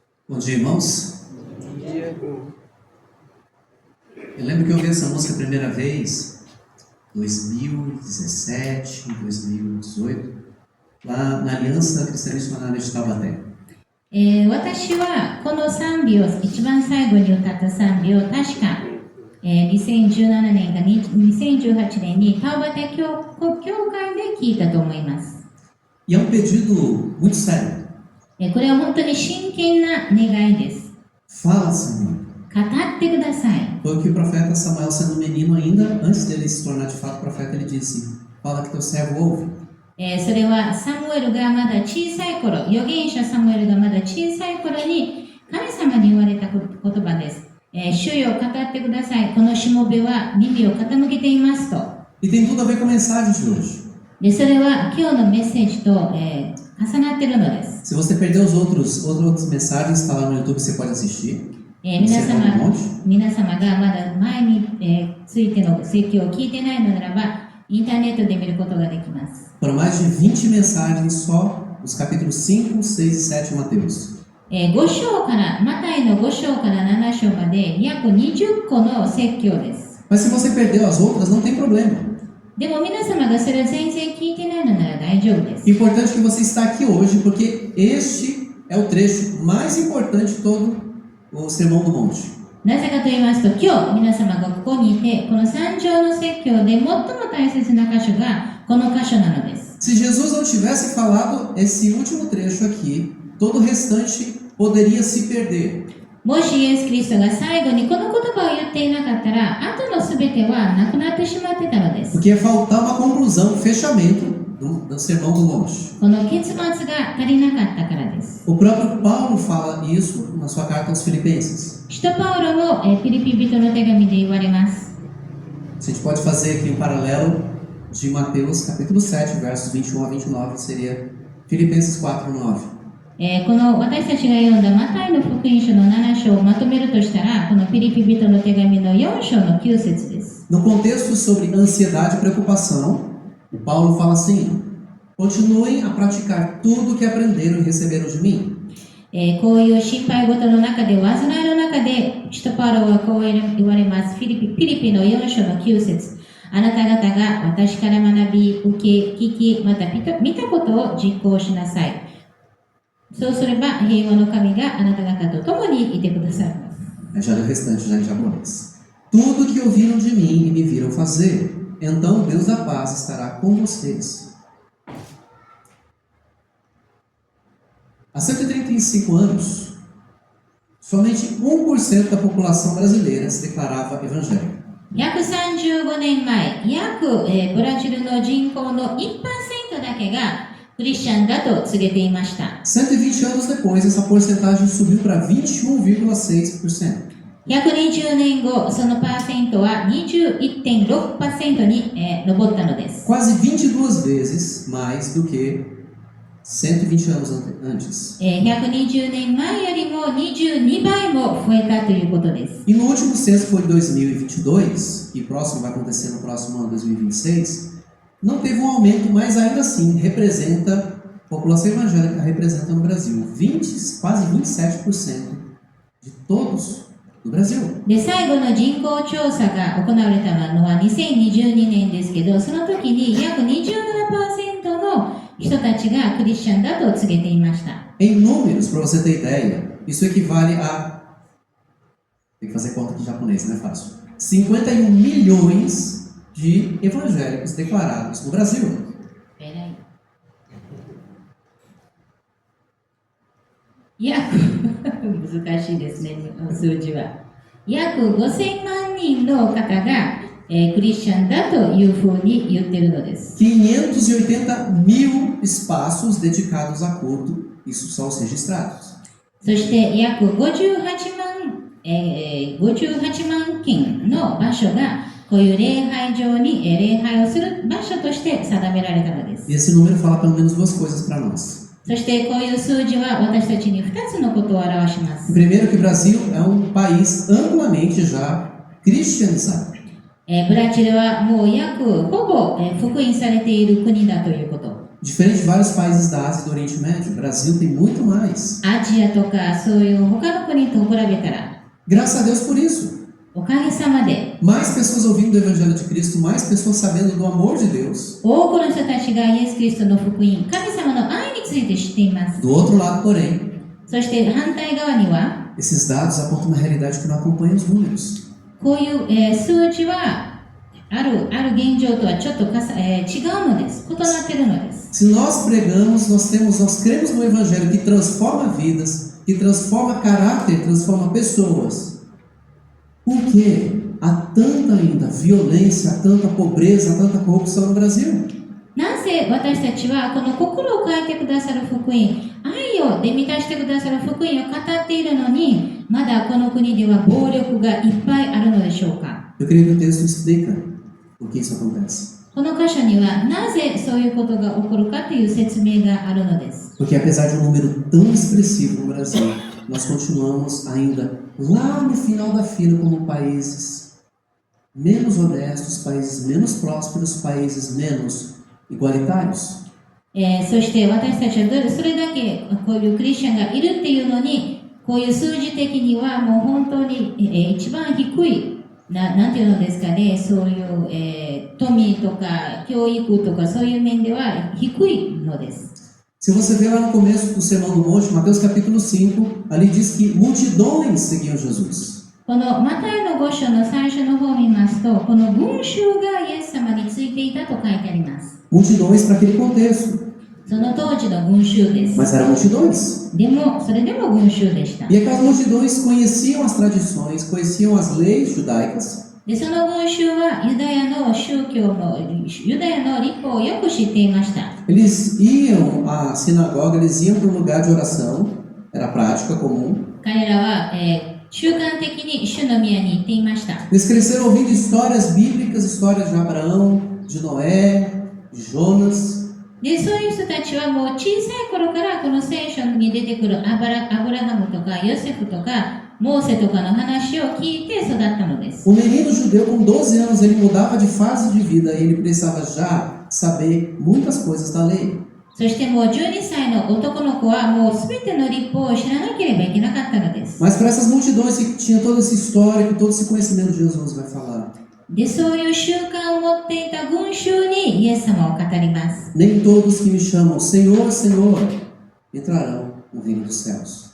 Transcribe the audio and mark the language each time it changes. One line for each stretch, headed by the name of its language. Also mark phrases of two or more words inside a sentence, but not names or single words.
Portuguese: Bom dia, irmãos. Eu lembro que eu ouvi essa música a primeira vez, 2017, 2018, lá na Aliança Cristã Missionária de Taubaté.
Japanese: 私はこの賛美を一番最後に歌った賛美を確か、2017年か2018年にタウバテ教会で聞いたと思います。
Portuguese: E é um pedido muito sério.
Japanese: これは本当に真剣な願いです。
Portuguese: Fala, Senhor.
Japanese: 語ってください。
Portuguese: Foi o que o profeta Samuel, sendo menino ainda, antes dele se tornar de fato profeta, ele disse: Fala que teu servo ouve.
Japanese: それはサムエルがまだ小さい頃、預言者サムエルがまだ小さい頃に神様に言われた言葉です。主よ語ってください。このしもべは耳を傾けていますと。
Portuguese: E tem tudo a ver com a mensagem de hoje.
Japanese: で、それは今日のメッセージと、重なっているのです。
Portuguese: Se você perdeu outras mensagens, está lá no YouTube, você pode assistir.
Japanese: 皆様がまだ前に、ついての説教を聞いてないのならば、インターネットで見ることができます。
Portuguese: Foram mais de 20 mensagens só nos capítulos 5, 6 e 7 de Mateus.
Japanese: 5 章から、マタイの5章から7章まで約20個の説教です。
Portuguese: Mas se você perdeu as outras, não tem problema.
Japanese: でも皆様がそれを全然聞いてないのなら大丈夫です。
Portuguese: Importante que você está aqui hoje, porque este é o trecho mais importante de todo o Sermão do Monte.
Japanese: なぜかと言いますと、今日皆様がここにいて、この三章の説教で最も大切な箇所がこの箇所なのです。
Portuguese: Se Jesus não tivesse falado esse último trecho aqui, todo o restante poderia se perder.
Japanese: もしイエス・キリストが最後にこの言葉を言っていなかったら、後のすべてはなくなってしまってたのです。
Portuguese: Porque ia faltar uma conclusão, um fechamento do Sermão do Monte.
Japanese: この結末が足りなかったからです。
Portuguese: O próprio Paulo fala isso na sua carta aos Filipenses.
Japanese: 使徒パウロもフィリピ人の手紙で言われます。
Portuguese: A gente pode fazer aqui um paralelo de Mateus capítulo 7, versos 21 a 29, seria Filipenses 4, 9.
Japanese: この私たちが読んだマタイの福音書の7章をまとめるとしたら、このフィリピ人の手紙の4章の9節です。
Portuguese: No contexto sobre ansiedade e preocupação, o Paulo fala assim: continuem a praticar tudo o que aprenderam e receberam de mim.
Japanese: こういう心配事の中で、煩いの中で、使徒パウロはこう言われます。フィリピの4章の9節。あなた方が私から学び、受け、聞き、また見たことを実行しなさい。そうすれば平和の神があなた方と共にいてくださいます。
Portuguese: Já leu o restante já em japonês. Tudo que ouviram de mim e me viram fazer, então Deus da paz estará com vocês. Há 135 anos, somente 1% da população brasileira se declarava evangélica.
Japanese: 約35年前、ブラジルの人口の 1% だけがクリスチャンだと告げていました。
Portuguese: 120 anos depois, essa porcentagem subiu para 21,6%.
Japanese: 120 年後、そのパーセントは 21.6% に上ったのです。
Portuguese: Quase 22 vezes mais do que 120 anos antes.
Japanese: 120 年前よりも22倍も増えたということです。
Portuguese: E no último censo, foi 2022, e o próximo vai acontecer no próximo ano, 2026, não teve um aumento, mas ainda assim representa, a população evangélica representa no Brasil quase 27% de todos do Brasil.
Japanese: で、最後の人口調査が行われたのは2022年ですけど、その時に約 27% の人たちがクリスチャンだと告げていました。
Portuguese: Em números, para você ter ideia, isso equivale a... Tem que fazer conta aqui em japonês, não é fácil. 51 milhões de evangélicos declarados no Brasil. Peraí.
Japanese: 難しいですね、数字は。約5000万人の方がクリスチャンだというふうに言っているのです。
Portuguese: 580 mil espaços dedicados a culto, isso são os registrados.
Japanese: そして約58万件の場所がこういう礼拝場に礼拝をする場所として定められたのです。
Portuguese: E esse número fala pelo menos duas coisas para nós.
Japanese: そしてこういう数字は私たちに2つのことを表します。
Portuguese: Primeiro que o Brasil é um país amplamente já cristianizado.
Japanese: ブラジルはもうほぼ福音されている国だということ。
Portuguese: Diferente de vários países da Ásia e do Oriente Médio, o Brasil tem muito mais.
Japanese: アジアとかそういう他の国と比べたら、
Portuguese: Graças a Deus por isso.
Japanese: おかげさまで
Portuguese: Mais pessoas ouvindo do Evangelho de Cristo, mais pessoas sabendo do amor de Deus.
Japanese: 多くの人たちがイエス・キリストの福音、神様の愛について知っています。
Portuguese: Do outro lado, porém,
Japanese: そして反対側には、
Portuguese: esses dados apontam uma realidade que não acompanha os números.
Japanese: こういう、数字はある現状とはちょっと違うのです。異なっているのです。
Portuguese: Se nós pregamos, nós cremos no Evangelho que transforma vidas, que transforma caráter, transforma pessoas. Por que há tanta ainda violência, tanta pobreza, tanta corrupção no Brasil?
Japanese: なぜ私たちはこの心を変えてくださる福音、愛をで満たしてくださる福音を語っているのに、まだこの国では暴力がいっぱいあるのでしょうか。
Portuguese: Eu creio que o texto explica por que isso acontece.
Japanese: この箇所にはなぜそういうことが起こるかという説明があるのです。
Portuguese: Porque apesar de um número tão expressivo no Brasil, nós continuamos ainda lá no final da fila como países menos honestos, países menos prósperos, países menos igualitários.
Japanese: そして私たちはそれだけこういうクリスチャンがいるっていうのに、こういう数字的にはもう本当に、一番低いなんていうのですかね、そういう、富とか教育とかそういう面では低いのです。
Portuguese: Se você ver lá no começo do Sermão do Monte, Mateus capítulo 5, ali diz que multidões seguiam Jesus.
Japanese: このマタイの5章の最初の方を見ますと、この群衆がイエス様についていたと書いてあります。
Portuguese: Multidões para aquele contexto,
Japanese: その当時の群衆です。
Portuguese: mas eram multidões.
Japanese: でも、それでも群衆でした。
Portuguese: E aquelas multidões conheciam as tradições, conheciam as leis judaicas.
Japanese: で、その群衆はユダヤの宗教の、ユダヤの立法をよく知っていました。
Portuguese: Eles iam à sinagoga, eles iam para um lugar de oração, era prática comum.
Japanese: 彼らは、習慣的に主の宮に行っていました。
Portuguese: Eles cresceram ouvindo histórias bíblicas, histórias de Abraão, de Noé, de Jonas.
Japanese: で、そういう人たちはもう小さい頃からこの聖書に出てくるアブラハムとかヨセフとかモーセとかの話を聞いて育ったのです。
Portuguese: O menino judeu com 12 anos, ele mudava de fase de vida e ele precisava já saber muitas coisas da lei.
Japanese: そしてもう12歳の男の子はもうすべての立法を知らなければいけなかったのです。
Portuguese: Mas para essas multidões que tinham todo esse histórico, todo esse conhecimento de Jesus, vai falar.
Japanese: で、そういう習慣を持っていた群衆にイエス様を語ります。
Portuguese: Nem todos que me chamam Senhor, Senhor, entrarão no reino dos céus.